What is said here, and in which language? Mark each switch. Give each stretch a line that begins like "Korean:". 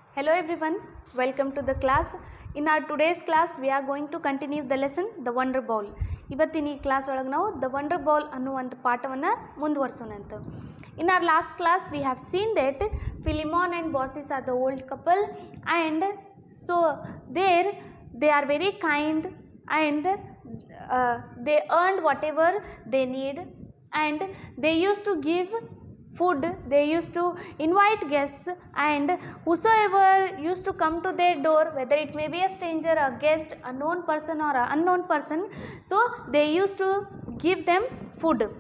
English: Hello everyone, welcome to the class. In our today's class, we are going to continue the lesson, The Wonder Ball.
Kannada: ಇವತ್ತಿನ ಈ class ಒಳಗೆ ನಾವು the wonder ball ಅನ್ನುವಂಥ ಪಾಠವನ್ನು ಮುಂದುವರಿಸೋಣಂತ.
English: In our last class, we have seen that Philemon and Baucis are the old couple, and so there they are very kind and they earned whatever they need, and they used to give food, they used to invite guests, and whosoever used to come to their door, whether it may be a stranger, a guest, a known person or an unknown person, so they used to give them food.